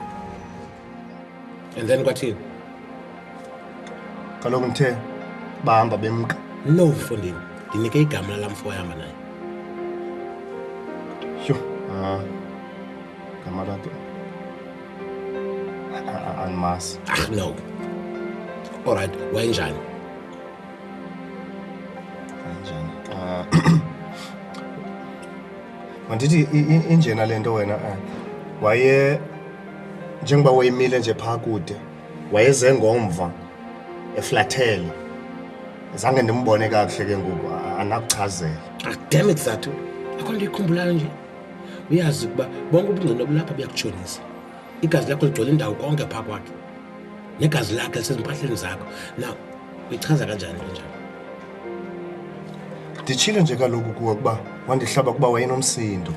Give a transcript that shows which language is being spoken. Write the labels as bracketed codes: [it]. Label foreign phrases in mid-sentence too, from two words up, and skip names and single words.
[en] And then kwathini? [xh] Kaloku ngithe bahamba bemka. No mfondini. Ndinike igama lamfo ohamba naye. Yho, gama lakhe andimazi. [en] No. All right, [xh] wayenjani? Mandithi injena lento wena waye njengoba wayemile nje phaa kude wayeze ngomva eflathele. Zange ndimbone kakuhle ke ngoku anakuchazela. [en] Damn it Zathu. [xh] Akho nto ikhumbulayo nje. Uyazi ukuba bonke ubungqina obulapha buyakutshonisa. Igazi lakho ligcwele indawo konke phaa kwakhe. Negazi lakhe lisezimpahleni zakho. Now, uyichaza kanjani njalo? Nditshilo nje kaloku kuwe ukuba wandihlaba kuba wayenomsindo.